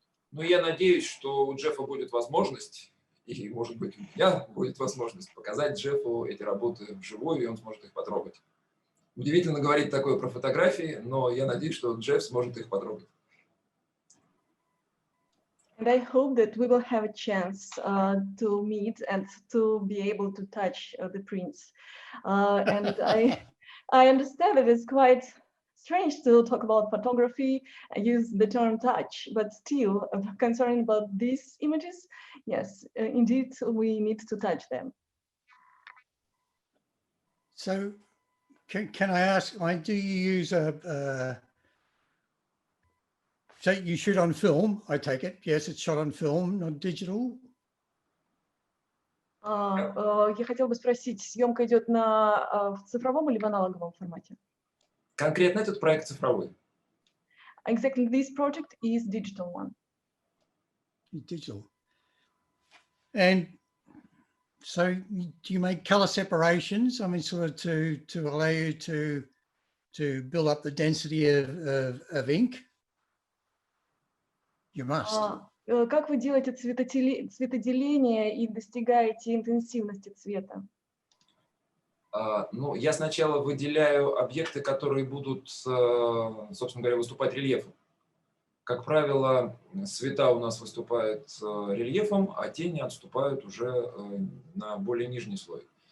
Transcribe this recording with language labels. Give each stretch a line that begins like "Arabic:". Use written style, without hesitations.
Russian: Но я надеюсь, что у Джеффа будет возможность, и, может быть, у меня будет возможность показать Джеффу эти работы вживую, и он сможет их потрогать. Удивительно говорить такое про фотографии, но я надеюсь, что Джефф сможет их потрогать.
English: And I hope that we will have a chance to meet and to be able to touch the prints. And I understand that it's quite strange to talk about photography and use the term touch, but still, concerning about these images, yes, indeed, we need to touch them. So, can I ask, do you use so you shoot on film, I take it? Yes, it's shot on film, not digital.
Russian: Я хотела бы спросить, съемка идет в цифровом или в аналоговом формате? Конкретно этот проект цифровой.
English: Exactly, this project is digital one. Digital. And so do you make color separations? I mean, sort of to allow you to build up the density of ink? You must.
Russian: Как вы делаете цветоделение и достигаете интенсивности цвета? Ну, я сначала выделяю объекты, которые будут, собственно говоря, выступать рельефом. Как правило, света у нас выступают рельефом, а тени отступают уже на более нижний слой.